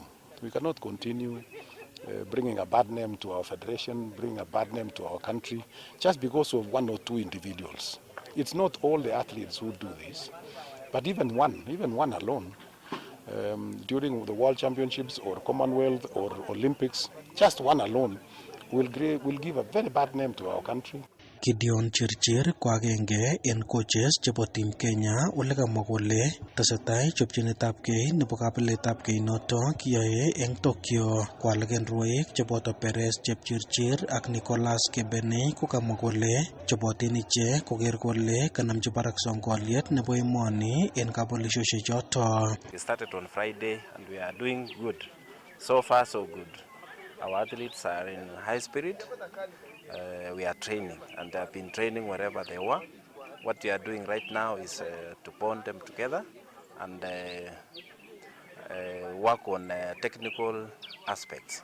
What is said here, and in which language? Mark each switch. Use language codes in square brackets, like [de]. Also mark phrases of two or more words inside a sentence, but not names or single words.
[en] We cannot continue bringing a bad name to our federation, bringing a bad name to our country, just because of one or two individuals. It's not all the athletes who do this, but even one alone, during the World Championships or Commonwealth or Olympics, just one alone will give a very bad name to our country. [kln] Gideon Chirchir ko agenge en coaches chebo Team Kenya ole kamwa kole tesetai chopchinetabgei nebo kabeletabgei noto kiyoe eng Tokyo. Ko alak en rwoik cheboto Perez Chepchirchir ak Nicholas Kebenei ko kamwa kole chobotin ichek koker kole kanamchi barak songoliet nebo emoni en kabelisiosiek choto. [en] We started on Friday and we are doing good. So far so good. Our athletes are in high spirit. We are training and they have been training wherever they were. What we are doing right now is to bond them together and work on technical aspects.